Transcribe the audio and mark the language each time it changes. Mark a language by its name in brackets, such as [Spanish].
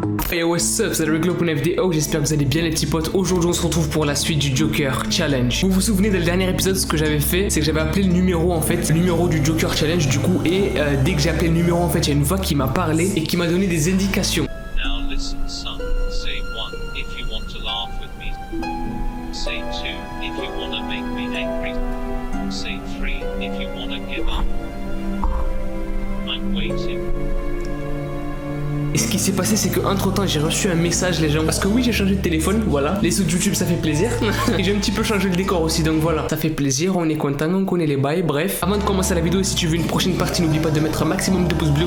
[English] Hey what's up, [French] c'est Rick pour une vidéo, j'espère que vous allez bien les petits potes. Aujourd'hui on se retrouve pour la suite du Joker Challenge. Vous vous souvenez dans le dernier épisode, ce que j'avais fait, c'est que j'avais appelé le numéro en fait, le numéro du Joker Challenge du coup, et dès que j'ai appelé le numéro en fait, il y a une voix qui m'a parlé et qui m'a donné des indications. [English] Now listen son, say 1 if you want to laugh with me, say 2 if you want to make me angry, say 3 if you want to give up. I'm waiting. [French] Et ce qui s'est passé, c'est que entre temps j'ai reçu un message les gens. Parce que oui, j'ai changé de téléphone, voilà. Les sous de YouTube ça fait plaisir. Et j'ai un petit peu changé le décor aussi, donc voilà. Ça fait plaisir, on est content, on connaît les bails, bref. Avant de commencer la vidéo, si tu veux une prochaine partie, n'oublie pas de mettre un maximum de pouces bleus.